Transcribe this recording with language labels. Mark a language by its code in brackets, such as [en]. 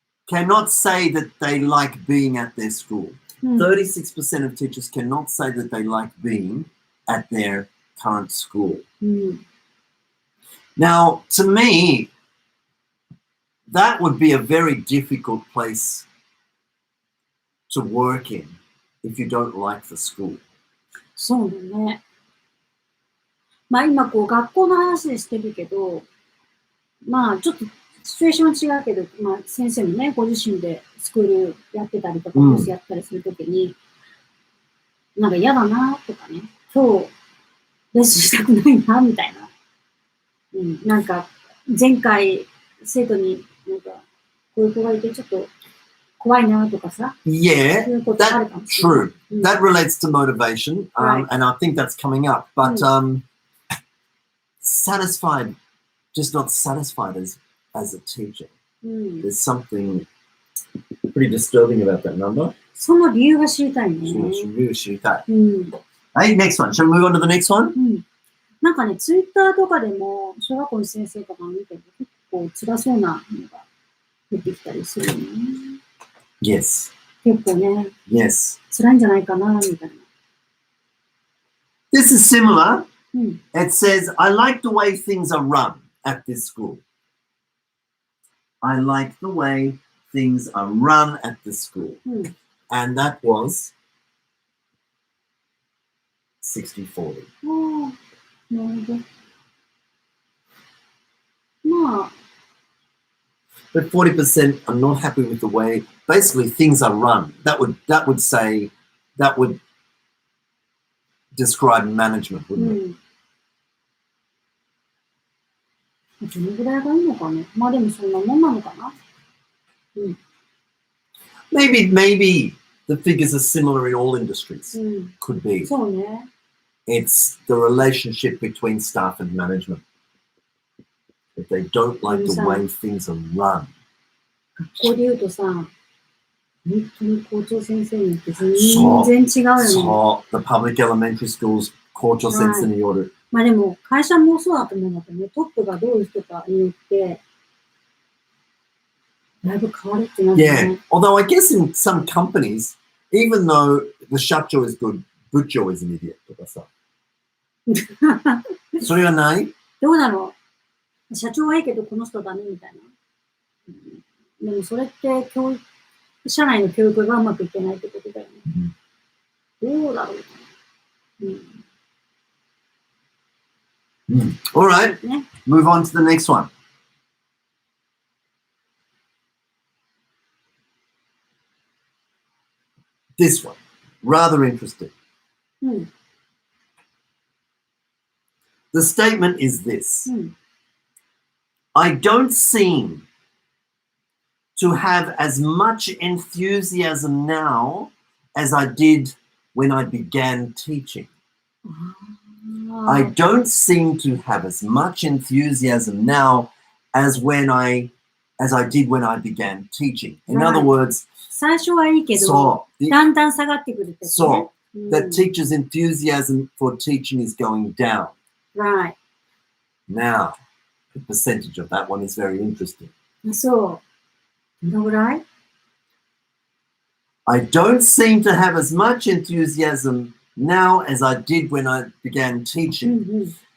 [en] Cannot say that they like being at their school. 36% of teachers cannot say that they like being at their current school. Now, to me, that would be a very difficult place to work in if you don't like the school. [ja] そうだね。今学校の話でしてるけど、ちょっとシチュエーションは違うけど、先生もね、ご自身でスクールやってたりとか、コースやったりするときに、なんか嫌だなとかね、今日レッスンしたくないなみたいな。なんか前回生徒になんかこういう子がいてちょっと怖いなとかさ。 [en] Yeah, that's true. That relates to motivation, and I think that's coming up. But satisfied, just not satisfied as a teacher. There's something pretty disturbing about that number. [ja] その理由が知りたいね。理由知りたい。 [en] Hey, next one. Shall we move on to the next one? [ja] なんかね、ツイッターとかでも小学校の先生とか見ても結構辛そうなのが出てきたりするよね。 [en] Yes. [ja] 結構ね。 [en] Yes. [ja] 辛いんじゃないかなみたいな。 [en] This is similar. It says, I like the way things are run at this school. I like the way things are run at this school. And that was 60-40. But 40% are not happy with the way basically things are run. That would describe management, wouldn't it? [ja] どのぐらいがいいのかね。でもそんなもんなのかな。 [en] maybe the figures are similar in all industries. Could be. [ja] そうね。 [en] It's the relationship between staff and management. If they don't like the way things are run. [ja] 学校で言うとさ、本当に校長先生によって全然違うよね。 [en] そう、the public elementary schools [ja] 校長先生による。まあでも会社もそうだと思うんだけどね、トップがどういう人かによってだいぶ変わるってなるよね。 [en] Yeah, although I guess in some companies, even though the 社長 is good, 部長 is an idiot とかさ。 [ja] それはないどうだろう、社長はいいけどこの人ダメみたいな。でもそれって社内の教育がうまくいってないってことだよね。どうだろう。 [en] All right, move on to the next one. This one, rather interesting. The statement is this. I don't seem to have as much enthusiasm now as I did when I began teaching. I don't seem to have as much enthusiasm now as I did when I began teaching. In other words, [ja] 最初はいいけど、だんだん下がってくるってことね。 [en] that teachers' enthusiasm for teaching is going down. Right. Now, the percentage of that one is very interesting. [ja] そう。どのぐらい? [en] I don't seem to have as much enthusiasm now as I did when I began teaching.